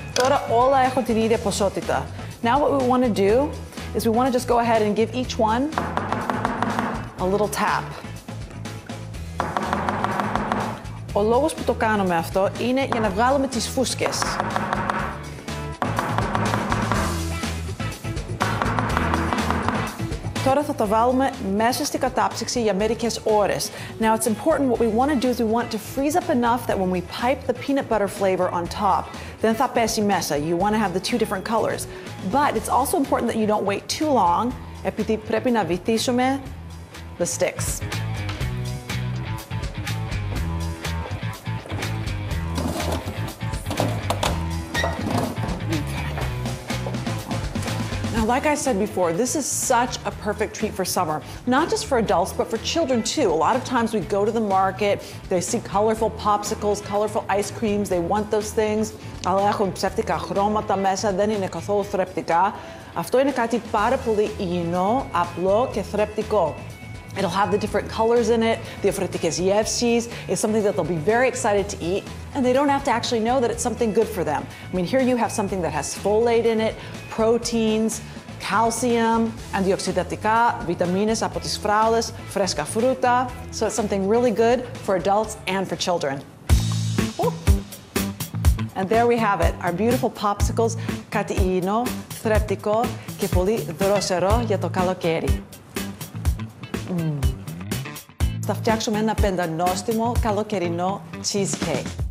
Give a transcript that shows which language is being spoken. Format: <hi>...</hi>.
<el>Τώρα όλα έχουν την ίδια ποσότητα.</el> <en>Now what we want to do is we want to just go ahead and give each one a little tap.</en> <el>Ο λόγος που το κάνουμε αυτό είναι για να βγάλουμε τις φούσκες. Τώρα θα το βάλουμε μέσα στη κατάψυξη για μερικές ώρες.</el> <en>Now it's important, what we want to do is we want to freeze up enough that when we pipe the peanut butter flavor on top,</en> <el>δεν θα πέσει μέσα.</el> <en>You want to have the two different colors. But it's also important that you don't wait too long,</en> <el>επειδή πρέπει να βυθίσουμε</el> <en>the sticks. Now, like I said before, this is such a perfect treat for summer. Not just for adults, but for children too. A lot of times we go to the market, they see colorful popsicles, colorful ice creams, they want those things.</en> <el>Αλλά έχουν ψεύτικα χρώματα μέσα, δεν είναι καθόλου θρεπτικά. Αυτό είναι κάτι πάρα πολύ υγιεινό, απλό και θρεπτικό.</el> <en>It'll have the different colors in it,</en> <el>διαφορετικές γεύσεις.</el> <en>It's something that they'll be very excited to eat, and they don't have to actually know that it's something good for them. I mean, here you have something that has folate in it, proteins, calcium,</en> <el>αντιοξυδατικά, βιταμίνες από τις φράουλες, φρέσκα φρούτα.</el> <en>So it's something really good for adults and for children. Ooh. And there we have it, our beautiful popsicles,</en> <el>κάτι υγιεινό, θρεπτικό και πολύ δροσερό για το καλοκαίρι. Θα φτιάξουμε ένα πεντανόστιμο καλοκαιρινό cheesecake.</el>